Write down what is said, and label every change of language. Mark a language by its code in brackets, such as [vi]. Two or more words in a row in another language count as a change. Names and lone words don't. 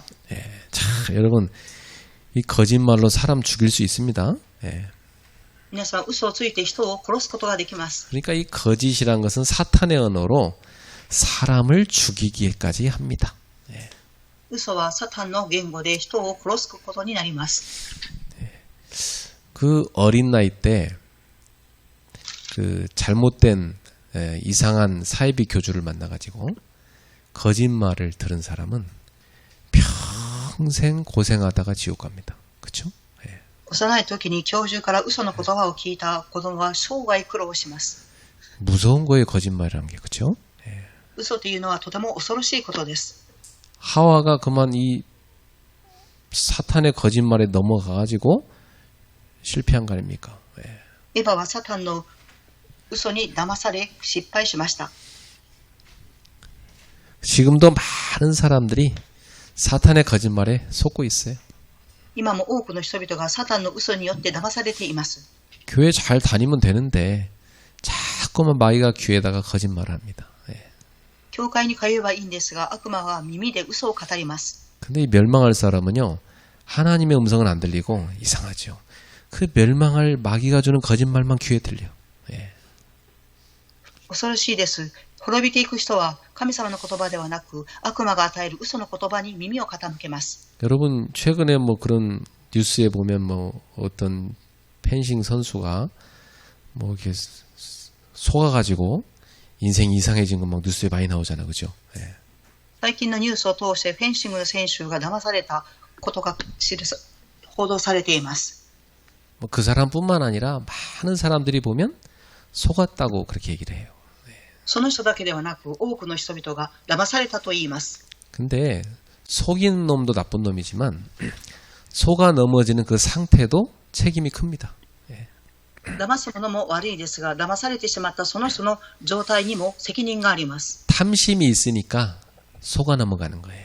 [ko] 자, 여러분, 이 거짓말로 사람 죽일 수 있습니다. [ja] 皆さん、嘘をついて人を殺すことができます。 [ko] 그러니까 이 거짓이란 것은 사탄의 언어로 사람을 죽이기까지 합니다. [ja] 嘘はサタンの言語で人を殺すことになります。 [ko] 그 어린 나이 때 그 잘못된 이상한 사이비 교주를 만나가지고 거짓말을 들은 사람은 평생 고생하다가 지옥 갑니다. 그렇죠? [ja] 幼い時に教授から嘘の言葉を聞いた子供は生涯苦労します。 [ko] 무서운 거예요, 거짓말이라는 게. 그렇죠? [ja] 嘘というのはとても恐ろしいことです。 [ko] 하와가 그만 이 사탄의 거짓말에 넘어가가지고 실패한 거 아닙니까? [ja] エヴァはサタンの嘘に騙され失敗しました。 [ko] 지금도 많은 사람들이 사탄의 거짓말에 속고 있어요. [ja] 今も多くの人々がサタンの嘘によって騙されています。 [ko] 교회 잘 다니면 되는데 자꾸만 마귀가 귀에다가 거짓말을 합니다. [ja] 教会に通えばいいんですが、悪魔は耳で嘘を語ります。 [ko] 근데 이 멸망할 사람은요, 하나님의 음성은 안 들리고 이상하죠. 그 멸망할 마귀가 주는 거짓말만 귀에 들려. [ja] 恐ろしいです。滅びていく人は神様の言葉ではなく悪魔が与える嘘の言葉に耳を傾けます。 [ko] 여러분 최근에 뭐 그런 뉴스에 보면 뭐 어떤 펜싱 선수가 뭐 이렇게 속아가지고 인생이 이상해진 거 막 뉴스에 많이 나오잖아요, 그죠? [ja] 最近のニュースを通してフェンシングの選手が騙されたことが報道されています。 [ko] 뭐 그 사람뿐만 아니라 많은 사람들이 보면 속았다고 그렇게 얘기를 해요. [ja] その人だけではなく多くの人々が騙されたと言います。 [ko] 근데 속이는 놈도 나쁜 놈이지만 속아 넘어지는 그 상태도 책임이 큽니다. [ja] 騙す者も悪いですが、騙されてしまったその人の状態にも責任があります。 [ko] 탐심이 있으니까 속아 넘어가는 거예요.